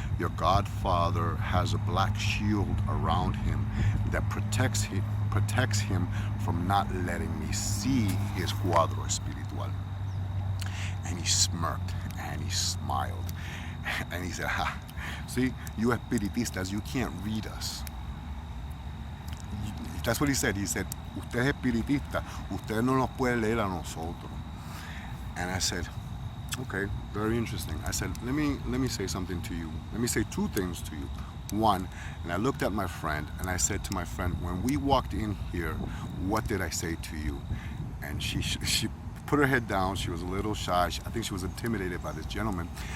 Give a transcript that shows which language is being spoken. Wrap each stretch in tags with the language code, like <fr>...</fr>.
<en>Your Godfather has a black shield around him that protects him from not letting me see his</en> <es>cuadro espiritual.</es> <en>And he smirked and he smiled. And he said, see, you espiritistas, you can't read us. That's what he said. He said,</en> <es>usted es espiritista, usted no nos puede leer a nosotros.</es> <en>And I said, okay, very interesting. I said, let me say something to you. Let me say two things to you. One, and I looked at my friend and I said to my friend, when we walked in here, what did I say to you? And she put her head down. She was a little shy. I think she was intimidated by this gentleman.</en>